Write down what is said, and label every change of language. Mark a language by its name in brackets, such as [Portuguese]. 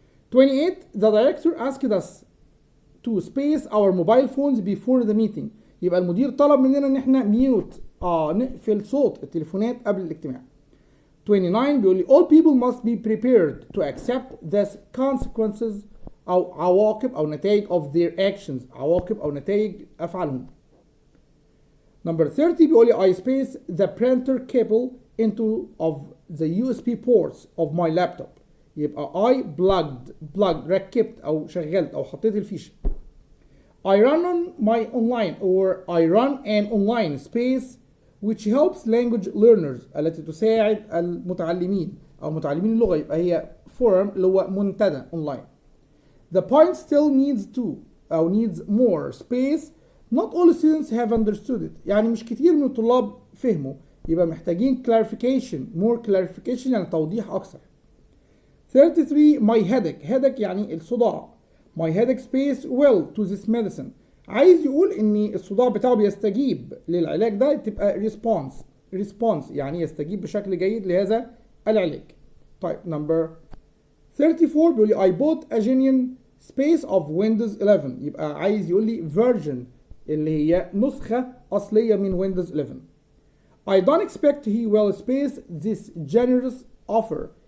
[English] 28 the director asked us to space our mobile phones before the meeting. [Arabic] يبقى المدير طلب مننا ان احنا ميوت نقفل صوت التليفونات قبل الاجتماع. [English] 29 [Arabic] بيقول لي [English] all people must be prepared to accept the consequences او عواقب او نتائج of their actions [Arabic] عواقب او نتائج افعالهم. [English] Number 30 [Arabic] بيقول لي [English] I space the printer cable into of the USB ports of my laptop. [Arabic] يبقى [English] I plugged [Arabic] ركبت أو شغلت أو حطيت الفيشة. [English] I run on my online or I run an online space which helps language learners [Arabic] التي تساعد المتعلمين أو متعلمين [English] اللغة يبقى هي forum [Arabic] اللي هو منتدى [English] online. The point still needs more space. Not all students have understood it. [Arabic] يعني مش كتير من الطلاب فهموا يبقى محتاجين [English] more clarification [Arabic] يعني توضيح أكثر. [English] 33 my headache [Arabic] يعني الصداع. [English] My headache space well to this medicine. [Arabic] عايز يقول ان الصداع بتاعه بيستجيب للعلاج ده تبقى response يعني يستجيب بشكل جيد لهذا العلاج. [English] طيب number 34 [Arabic] بيقول لي [English] I bought a genuine space of Windows 11. [Arabic] يبقى عايز يقول لي version اللي هي نسخة أصلية من Windows 11. [English] I don't expect he will space this generous offer.